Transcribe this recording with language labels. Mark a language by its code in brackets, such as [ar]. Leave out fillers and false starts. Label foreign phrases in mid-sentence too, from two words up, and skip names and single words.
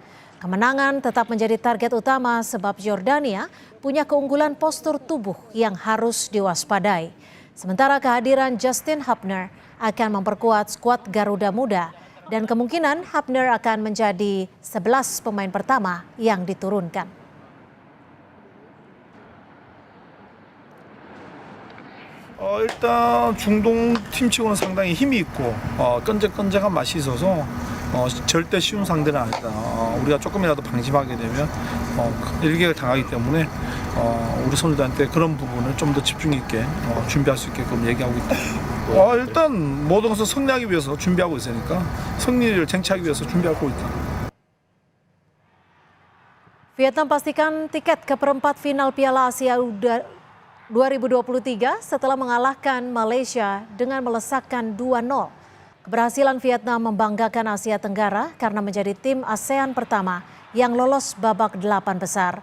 [id] Kemenangan tetap menjadi target utama sebab Jordania punya keunggulan postur tubuh yang harus diwaspadai. Sementara kehadiran Justin Hubner akan memperkuat skuad Garuda Muda dan kemungkinan Hubner akan menjadi 11 pemain pertama yang diturunkan. [ko] 일단 중동 팀 치고는 상당히 힘이 있고 끈적끈적한 맛이 있어서 절대 쉬운 상대는 아니다. 우리가 조금이라도 방심하게 되면 일격을 당하기 때문에 우리 선수들한테 그런 부분을 좀 더 집중 있게 준비할 수 있게끔 얘기하고 있다. 일단 모든 것을 승리하기 위해서 준비하고 있으니까 승리를 쟁취하기 위해서 준비하고 있다. [id] Vietnam pastikan tiket ke perempat final Piala Asia 2023 setelah mengalahkan Malaysia dengan melesakkan 2-0. Keberhasilan Vietnam membanggakan Asia Tenggara karena menjadi tim ASEAN pertama yang lolos babak 8 besar.